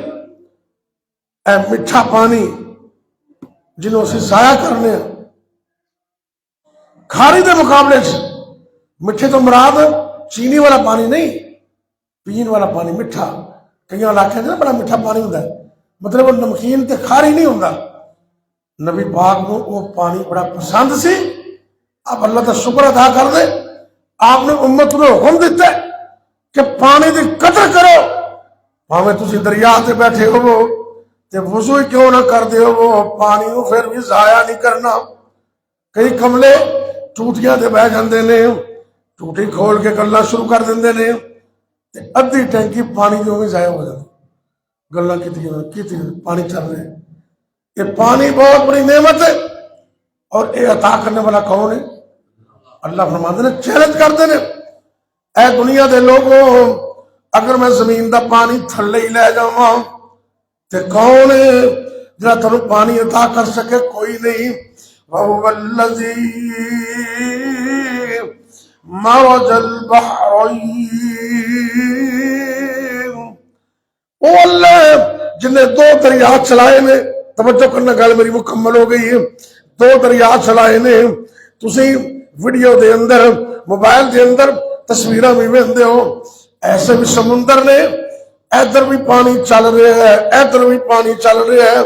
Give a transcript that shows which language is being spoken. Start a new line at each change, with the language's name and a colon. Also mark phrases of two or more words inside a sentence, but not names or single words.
Punjabi: اے میٹھا پانی جنہوں سے ضائع کرنے ہیں, کھاری دے مقابلے سے میٹھے تو مراد چینی والا پانی نہیں, پین والا پانی میٹھا.
Urdu: کئی علاقے میں بڑا میٹھا پانی ہوتا ہے, مطلب وہ نمکین تے کھاری نہیں ہوتا. نبی پاک کو وہ پانی بڑا پسند سی. آپ اللہ کا شکر ادا کر دے, آپ نے امت کو حکم دیتا ہے کہ پانی کی قدر کرو. پاویں تسی دریا تے بیٹھے ہو تے وضو ہی کیوں نہ کرتے ہو, پانی کو پھر بھی ضائع نہیں کرنا.
Punjabi: کئی کملے ٹوٹیاں تے بہ جاندے نے, ٹوٹی کھول کے گلاں شروع کر دیندے نے, تے ادھی ٹینکی پانی جو بھی ضائع ہو جاتی. گلاں کیتی پانی چل رہے.
Urdu: یہ پانی بہت بڑی نعمت ہے, اور یہ عطا کرنے والا کون ہے؟
Punjabi: اللہ فرماتے نے, چیلنج کرتے ہیں, اے دنیا دے لوگوں, اگر میں زمین دا پانی تھلے ہی لے جاواں تے کون ہے جڑا تانوں پانی عطا کر سکے؟ کوئی نہیں.
Arabic: وَهُوَ الَّذِي مَرَجَ الْبَحْرَيْنِ,
Punjabi: وہ اللہ جن نے دو دریا چلائے نے. توجہ کرنا, گل میری مکمل ہو گئی ہے. دو دریا چلائے نے. تسی ویڈیو دے اندر, موبائل دے اندر تصویراں بھی ویندے ہو, ایسے بھی سمندر نے, ادھر بھی پانی چل رہا ہے, ادھر بھی پانی چل رہا ہے.